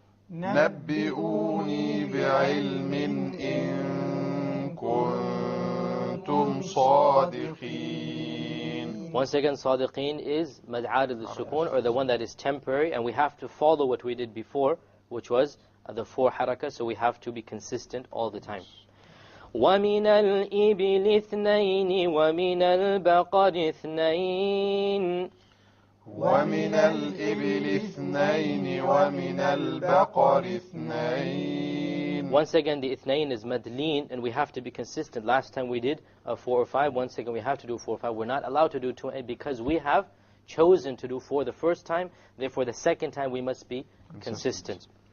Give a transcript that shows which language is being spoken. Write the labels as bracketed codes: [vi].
[ar] نبئوني بعلم إن كنتم صادقين. [en] Once again, صادقين is mad aad al-sukun, or the one that is temporary, and we have to follow what we did before, which was the 4 harakah, so we have to be consistent all the time. [ar] وَمِنَ الْإِبِلِ اثْنَيْنِ وَمِنَ الْبَقَرِ اثْنَيْنِ. ومن الإبل اثنين ومن البقر اثنين. [en] Once again, the ithnain is madleen, and we have to be consistent. Last time we did 4 or 5. Once again, we have to do 4 or 5. We're not allowed to do 2 because we have chosen to do 4 the first time. Therefore, the second time we must be consistent.